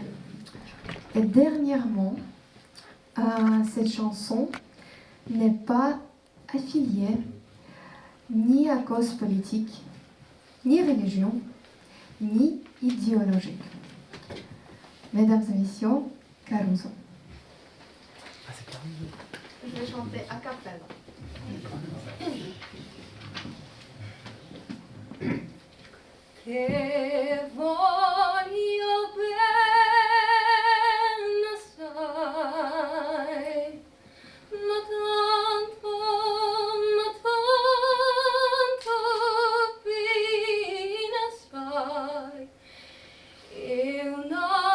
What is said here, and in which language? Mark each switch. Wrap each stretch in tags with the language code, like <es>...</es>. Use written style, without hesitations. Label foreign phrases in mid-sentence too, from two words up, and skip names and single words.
<fr>Et dernièrement, cette chanson n'est pas affiliée ni à cause politique, ni religion, ni idéologique. Mesdames et messieurs, Caruso. Je vais chanter a cappella.</fr> <it>Che voglio bene assai, ma tanto bene assai, e una</it>